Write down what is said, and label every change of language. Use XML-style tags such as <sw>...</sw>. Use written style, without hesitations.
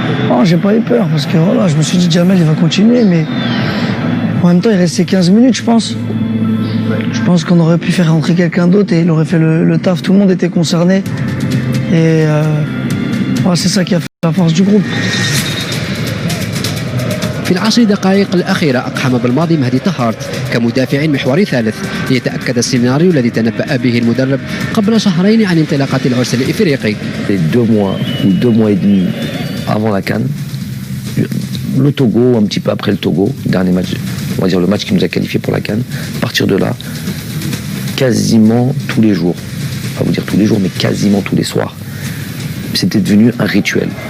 <fr>Oh, j'ai pas eu peur parce que voilà, je me suis dit Jamel il va continuer, mais en même temps il restait 15 minutes je pense. Je pense qu'on aurait pu faire rentrer quelqu'un d'autre et il aurait fait le taf, tout le monde était concerné et voilà, c'est ça qui a fait la force du groupe.</fr> <ar>في العشر دقائق الأخيرة أقحم بالماضي مهدي طهارت كمدافع محوري ثالث ليتأكد السيناريو الذي تنبأ به المدرب قبل شهرين عن انطلاقة العرس الإفريقي.</ar> <fr>2 mois ou 2 mois et demi avant la CAN, le Togo, un petit peu après le Togo, dernier match, on va dire le match qui nous a qualifié pour la CAN, à partir de là, quasiment tous les jours, pas vous dire tous les jours, mais quasiment tous les soirs, c'était devenu un rituel.</fr>